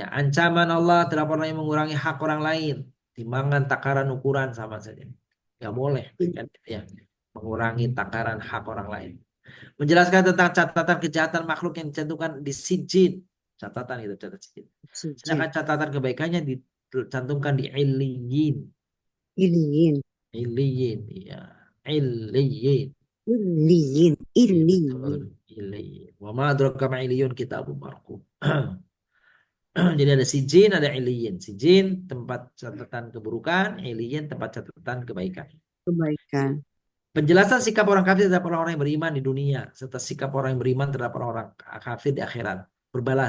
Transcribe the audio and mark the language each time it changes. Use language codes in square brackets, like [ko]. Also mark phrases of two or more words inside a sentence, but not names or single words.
[id] Ancaman Allah terhadap orang yang mengurangi hak orang lain. Timbangan, takaran, ukuran sama saja. Nggak boleh. Kan? Ya. Mengurangi takaran hak orang lain. Menjelaskan tentang catatan kejahatan makhluk yang dicantumkan di sijin. Catatan itu, catatan sijin. Sijil. Sedangkan catatan kebaikannya dicantumkan di iliyin. Iliyin. Iliyin, ya. Iliyin. Iliyin. Ya, Iliyin. betul. Iliyin. [ar] وما أدراك ما عليون كتاب مرقوم. [id] Jadi ada sijin, ada iliyin. Sijin tempat catatan keburukan, iliyin tempat catatan kebaikan. Kebaikan. Penjelasan sikap orang kafir terhadap orang-orang yang beriman di dunia, serta sikap orang yang beriman terhadap orang-orang kafir di akhirat. Berbalas.